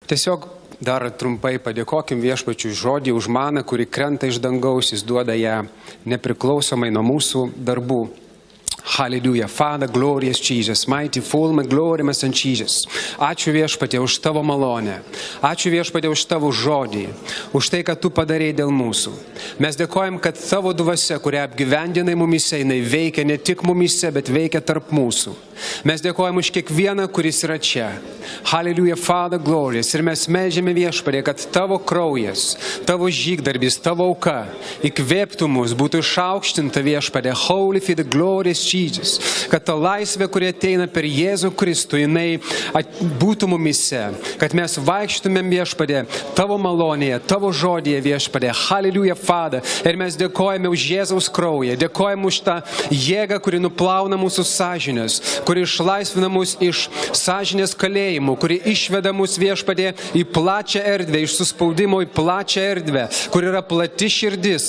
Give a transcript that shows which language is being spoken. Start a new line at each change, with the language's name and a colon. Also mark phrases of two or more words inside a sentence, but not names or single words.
Lithuanian: Tiesiog dar trumpai padėkokim Viešpačiui žodį už maną, kuri krenta iš dangaus, jis duoda ją nepriklausomai nuo mūsų darbų. Hallelujah. Father, glorious Jesus, mighty, full, glorious and Jesus. Ačiū Viešpatie už tavo malonę. Ačiū Viešpatie už tavo žodį, už tai, kad tu padarėjai dėl mūsų. Mes dėkojam, kad tavo dvasia, kurią apgyvendinai mumise, jinai veikia ne tik mumise, bet veikia tarp mūsų. Mes dėkojam už kiekvieną, kuris yra čia. Hallelujah, Father, glorious. Ir mes meldžiame Viešpatie, kad tavo kraujas, tavo žygdarbis, tavo auka įkvėptų mus, būtų išaukštinta Viešpatie. Holy, the glorious Jesus. Kad ta laisvė, kuri ateina per Jėzų Kristų, jinai būtų mumise. Kad mes vaikštumėm Viešpatie tavo malonėje, tavo žodėje Viešpatie. Hallelujah, Father. Ir mes dėkojame už Jėzaus kraują. Dėkojame už tą jėgą, kuri nuplauna mūsų sąžinės, kuri išlaisvina mus iš sąžinės kalėjimų, kuri išveda mus Viešpatie į plačią erdvę, iš suspaudimo į plačią erdvę, kur yra plati širdis.